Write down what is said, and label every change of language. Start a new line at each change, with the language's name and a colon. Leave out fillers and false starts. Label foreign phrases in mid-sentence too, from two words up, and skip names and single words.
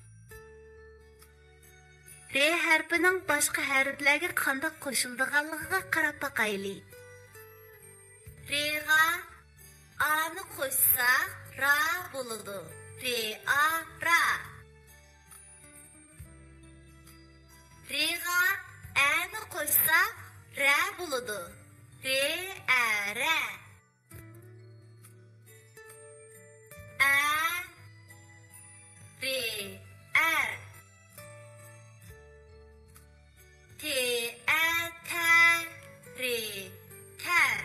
Uzbek: Re harfining boshqa harflarga qanday qo'shildiganligiga qarab boqaylik. Re'ga A'ni qo'shsak, Ra bo'ladi. Re A Ra. Re'ga A'ni qo'shsak, Ra bo'ladi. Re A Ra. A Re A T A Ta Re Ta.